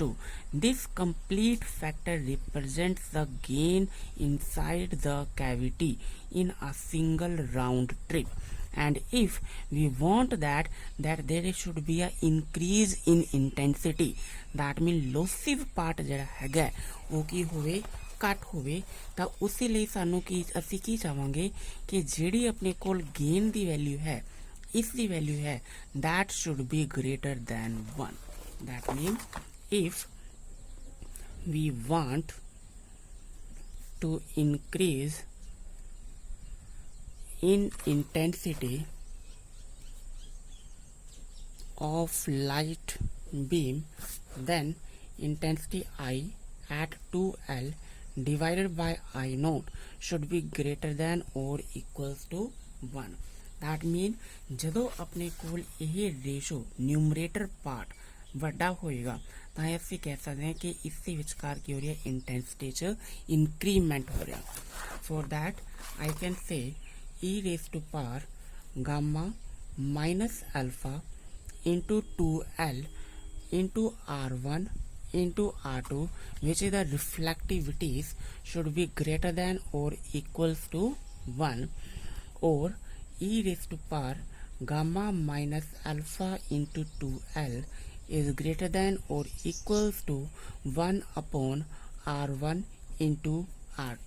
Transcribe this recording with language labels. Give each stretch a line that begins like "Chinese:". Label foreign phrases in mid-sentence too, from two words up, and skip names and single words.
English: This complete factor represents the gain inside the cavity in a single round trip. And if we want that there should be a increase in intensity, that means lossive part
Punjabi: ਜਿਹੜਾ ਹੈਗਾ ਉਹ ਕੀ ਹੋਵੇ, ਘੱਟ ਹੋਵੇ, ਤਾਂ ਉਸੇ ਲਈ ਸਾਨੂੰ ਕੀ ਅਸੀਂ ਕੀ ਚਾਹਾਂਗੇ ਕਿ ਜਿਹੜੀ ਆਪਣੇ ਕੋਲ ਗੇਨ ਦੀ ਵੈਲਿਊ ਹੈ,
English: if the value है that should be greater than 1. That means if we want to increase in intensity of light beam, then intensity I at 2L divided by I naught should be greater than or equals to 1. That means
Punjabi: ਜਦੋਂ ਆਪਣੇ ਕੋਲ ਇਹ
English: ratio numerator part
Punjabi: ਵੱਡਾ ਹੋਏਗਾ ਤਾਂ ਅਸੀਂ ਕਹਿ ਸਕਦੇ ਹਾਂ ਕਿ ਇਸ ਦੇ ਵਿਚਕਾਰ ਕੀ ਹੋ ਰਿਹਾ, ਇੰਟੈਂਸਿਟੀ 'ਚ ਇੰਕਰੀਮੈਂਟ ਹੋ ਰਿਹਾ.
English: for that I can say e raised to power gamma minus alpha into 2L into R1 into R2 which is the reflectivities should be greater than or equals to 1, or e raised to power gamma minus alpha into 2L is greater than or equals to 1 upon R1 into R2.